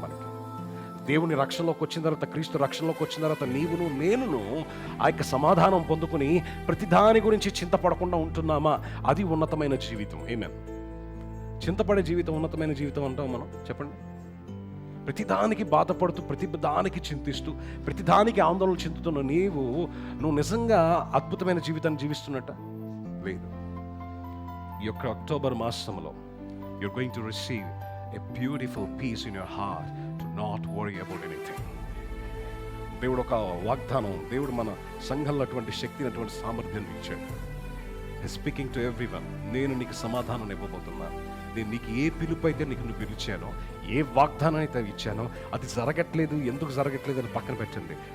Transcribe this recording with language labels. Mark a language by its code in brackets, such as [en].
[te] మనకి దేవుని రక్షణలోకి వచ్చిన తర్వాత, క్రీస్తు రక్షణలోకి వచ్చిన తర్వాత నీవును నేనును ఆ యొక్క సమాధానం పొందుకుని ప్రతి దాని గురించి చింతపడకుండా ఉంటున్నామా, అది ఉన్నతమైన జీవితం. ఆమేన్. చింతపడే జీవితం ఉన్నతమైన జీవితం అంటాం మనం? చెప్పండి. ప్రతిదానికి బాధపడుతూ, ప్రతిదానికి చింతిస్తూ, ప్రతిదానికి ఆందోళన చెందుతున్న నువ్వు నిజంగా అద్భుతమైన జీవితాన్ని జీవిస్తున్నట్ట? లేదు. ఈ యొక్క అక్టోబర్ మాసంలో [en] you're going to receive a beautiful peace in your heart to not worry about anything. [te] దేవుడు ఒక వాగ్దానం, దేవుడు మన సంఘంలో అటువంటి శక్తిని, అటువంటి సామర్థ్యాన్ని ఇచ్చాడు. [en] Speaking to everyone. [te] నేను నీకు సమాధానం ఇవ్వబోతున్నాను. నేను నీకు ఏ పిలుపు అయితే నువ్వు పిలిచానో, ఏ వాగ్దానం అయితే ఇచ్చానో అది జరగట్లేదు, ఎందుకు జరగట్లేదు అని పక్కన పెట్టండి.